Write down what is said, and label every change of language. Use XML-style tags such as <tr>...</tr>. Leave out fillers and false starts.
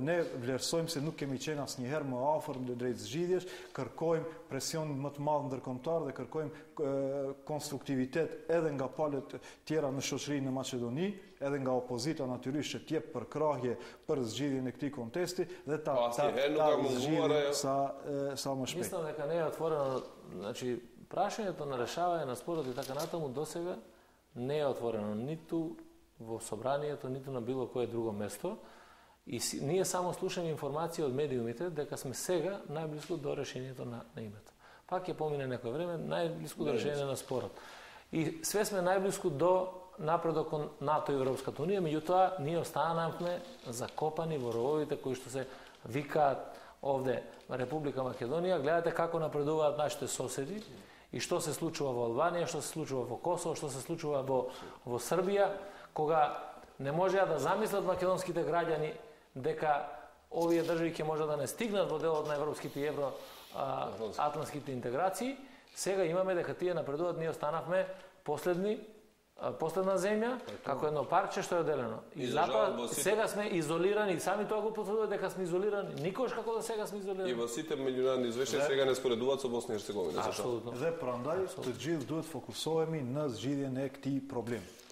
<sq>Ne vlerësojmë se nuk kemi qenë asnjëherë më afër në drejt zgjidhjesh, kërkojmë presion më të madh ndërkombëtar dhe kërkojmë konstruktivitet edhe nga palët tjera në shoqërinë në Maqedoni, edhe nga opozita natyrisht që t'jep përkrahje për zgjidhjen e këtij kontesti dhe ta zgjidhim sa më shpejt.</sq> <mk>Mislim da kad ne je otvoreno, znači prašenje na rešavanje na sporot i tako natomu do сега не е отворено ниту во собранието, ниту на било кое друго место. И ние само слушаме информација од медиумите дека сме сега најблиску до решението на името. Пак ќе помине некој време, најблиску до решение на спорот. И све сме најблиску до напредок кон НАТО и Европската унија, меѓутоа ние останавме закопани во рововите кои што се викаат овде во Република Македонија. Гледате како напредуваат нашите соседи и што се случува во Албанија, што се случува во Косово, што се случува во Србија, кога не можеа да замислат македонските граѓани дека овие држави ќе може да не стигнат во делот на европските и евроатлантските интеграции. Сега имаме дека тие напредуваат, ние останавме последна земја, како едно парче што е оделено. И затоа сега сме изолирани, сами тоа го потврдуваат дека сме изолирани. Никош како да сега сме изолирани. И во сите меѓународни извештаи сега не споредуваат со Босна и Херцеговина. Апсолутно.</mk> <sq>Dhe prandaj të gjithë duhet fokusohemi në zgjidhjen e këtij problemi.</sq>